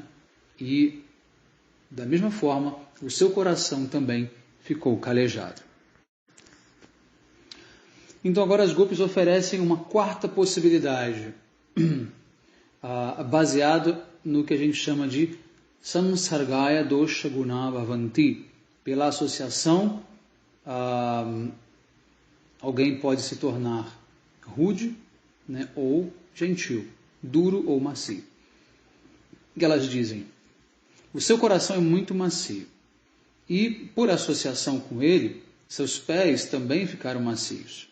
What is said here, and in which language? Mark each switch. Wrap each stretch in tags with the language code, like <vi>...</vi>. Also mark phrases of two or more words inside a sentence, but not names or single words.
<pt>E, da mesma forma, o seu coração também ficou calejado. Então, agora as gopis oferecem uma quarta possibilidade, baseado no que a gente chama de</pt> <sa>संसर्गजा दोष गुणा भवन्ति.</sa> <pt>Pela associação, alguém pode se tornar rude, né, ou gentil, duro ou macio. O que elas dizem? O seu coração é muito macio e, por associação com ele, seus pés também ficaram macios.</pt>